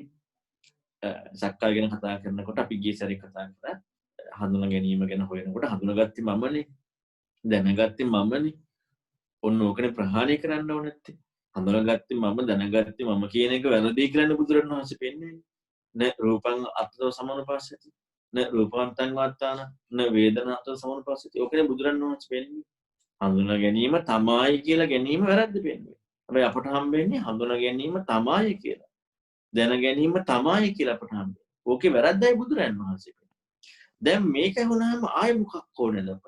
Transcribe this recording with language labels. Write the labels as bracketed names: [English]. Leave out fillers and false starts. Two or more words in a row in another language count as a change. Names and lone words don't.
[Sinhala] සක්කාය ගැන කතා කරනකොට අපි ගිය සැරේ කතා කරා හඳුනා ගැනීම ගැන හොයනකොට හඳුනාගත්තේ මමනේ. දැනගත්තේ මමනේ. ඔන්න ඕකනේ ප්‍රහාණය කරන්න ඕන නැත්තේ. හඳුනාගත්තේ මම දැනගත්තේ මම කියන එක වැරදි කියලා බුදුරණවහන්සේ පෙන්නේ. [Pali] න රූපං අත්තෝ සමානුපස්සති. න රූපවන්තං වත්තාන න වේදනාතෝ සමානුපස්සති. [Sinhala] ඕකනේ බුදුරණවහන්සේ පෙන්නේ. හඳුනා ගැනීම තමයි කියලා ගැනීම වැරද්ද පෙන්නේ. හැබැයි අපට හම්බෙන්නේ හඳුනා ගැනීම තමයි කියලා. දැන ගැනීම තමයි කියලා අපට හම්බෙන්නේ. ඕකේ වැරද්දයි බුදුරණවහන්සේ පෙන්නේ. දැන් මේක වුණාම ආයෙ මොකක් ඕනේද අපට?